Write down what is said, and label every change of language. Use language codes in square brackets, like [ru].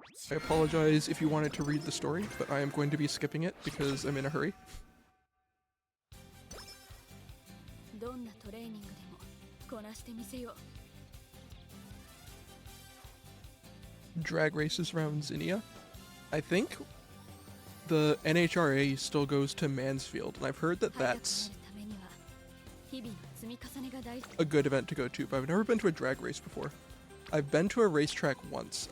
[en] I apologize if you wanted to read the story, but I am going to be skipping it because I'm in a hurry. [ja] どんなトレーニングでもこなしてみせよう。 [en] Drag races around Zinnia. I think the NHRA still goes to Mansfield, and I've heard that that's [ja] 日々の積み重ねが大事。 [en] a good event to go to, but I've never been to a drag race before. I've been to a racetrack once.